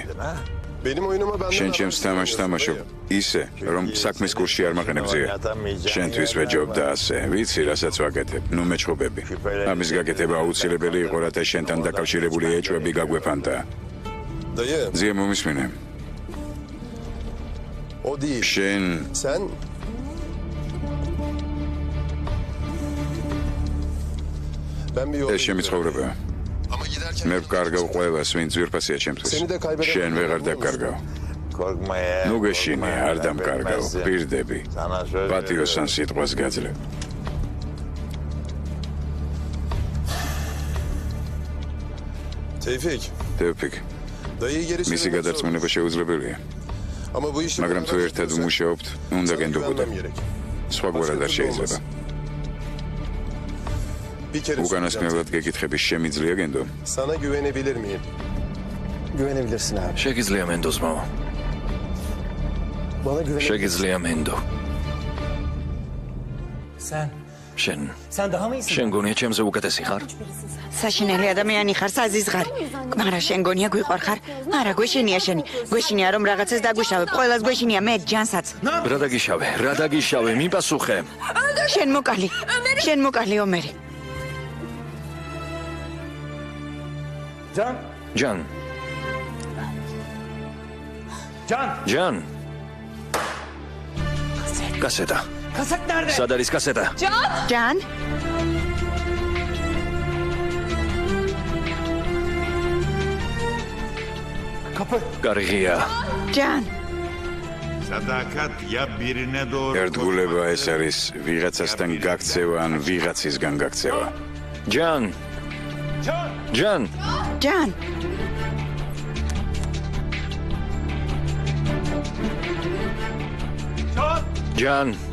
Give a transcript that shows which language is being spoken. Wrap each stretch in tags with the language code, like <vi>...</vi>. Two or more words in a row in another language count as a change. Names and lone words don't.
<tr>Benim oyunuma benden</tr> <ka>შენ ჩემს თამაშს თამაშობ ისე, რომ საქმის კურსში არ მაყენებძია. შენთვის ვეჯობდა ასე, ვიცი, რასაც ვაკეთებ. ნუ მეჩხუბები. ამის გაკეთება აუცილებელი იყო, რათა შენთან დაკავშირებული ეჭვები გაგვეფანტა.</ka> <tr>Dayı,</tr> <ka>ძია მომისმინე.</ka> <tr>o değil.</tr> <ka>შენ</ka> <tr>Sen... Ben bir yol...</tr> <ka>ეს ჩემი ცხოვრებაა.</ka> <tr>Ama giderken...</tr> <ka>მე ვკარგავ ყველას, ვინც ძვირფასია ჩემთვის. შენ ვეღარ დაკარგავ. ნუ გეშინე, არ დამკარგავ. პირდები. პატიოსან სიტყვას გაძლევ. Tevfik, თევფიკ,</ka> <tr>dayıyı geri</tr> <ka>მისი</ka> <tr>çevirmek</tr> <ka>გადარწმუნება შეუძლებელია.</ka> <tr>zorundayım. Ama bu işi...</tr> <ka>მაგრამ თუ ერთად ვმუშაობთ, უნდა</ka> <tr>Sana</tr> <ka>გენდობოდე.</ka> <tr>güvenmem gerek.</tr> <ka>სხვა გვარად არ შეიძლება.</ka> <tr>Bir kere soracağım.</tr> <ka>უკანასკნელად გეკითხების შემიძლია გენდო?</ka> <tr>Sana güvenebilir miyim? Güvenebilirsin abi.</tr> <ka>შეგიძლია მენდოს მამა.</ka> <tr>Bana güvenebilirsin.</tr> <ka>შეგიძლია მენდო. შენ</ka> <tr>Sen daha mı iyisin?</tr> <ka>შენ გონია ჩემზე უკეთესი ხარ? საშინელი ადამიანი ხარ, საზიზღარი. მაგრამ შენ გონია გვიყვარ ხარ? არა, გვეშინია შენი. გვეშინია რომ რაღაცას დაგუშავებ. ყველას გვეშინია მე ჯანსაც. რა დაგიშავე, მიპასუხე. შენ მოკალი. შენ მოკალი ომერი. Can. ჯან, Can. ჯან. კასეტა.</ka> <tr>Kaset nerede?</tr> <ka>სად არის კასეტა? ჯან?</ka> <tr>Kapı.</tr> <ka>კარგია. ჯან.</ka> <tr>Sadakat ya birine doğru...</tr> <ka>ერთგულება ეს არის ვიღაცასთან გაქცევა ან ვიღაცისგან გაქცევა. ჯან, Can. ჯან. ჯან. Can. ჯან.</ka>